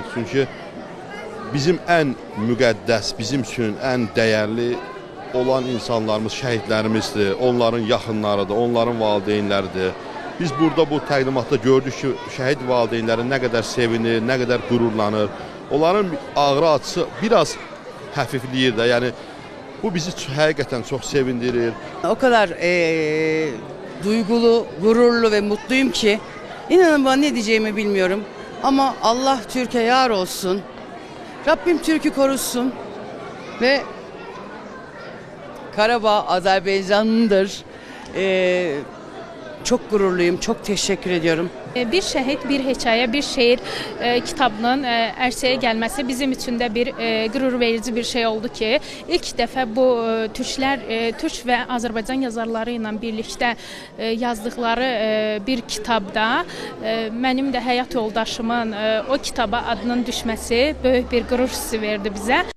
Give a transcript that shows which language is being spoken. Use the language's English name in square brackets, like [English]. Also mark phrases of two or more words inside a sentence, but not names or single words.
[Azerbaijani] Çünki bizim ən müqəddəs, bizim üçün ən dəyərli olan insanlarımız şəhidlərimizdir, onların yaxınlarıdır, onların valideynləridir. Biz burada bu təqdimatda gördük ki, şəhid valideynləri nə qədər sevinir, nə qədər qürurlanır. Onların ağrı acısı biraz həfifliyir də, yəni bu bizi həqiqətən çox sevindirir. [Turkish] O kadar duygulu, gururlu ve mutluyum ki, inanın bana ne diyeceğimi bilmiyorum. Ama Allah Türkiye yar olsun, Rabbim Türk'ü korusun ve Karabağ Azerbaycan'dır. Çok gururluyum, çok teşekkür ediyorum. [Azerbaijani] Bir şəhid, bir hekayə, bir şeir kitabının ərsəyə gəlməsi bizim üçün də bir qürur verici bir şey oldu ki, ilk dəfə bu Türk və Azərbaycan yazarları ilə birlikdə yazdıqları bir kitabda mənim də həyat yoldaşımın o kitaba adının düşməsi böyük bir qürur hissi verdi bizə.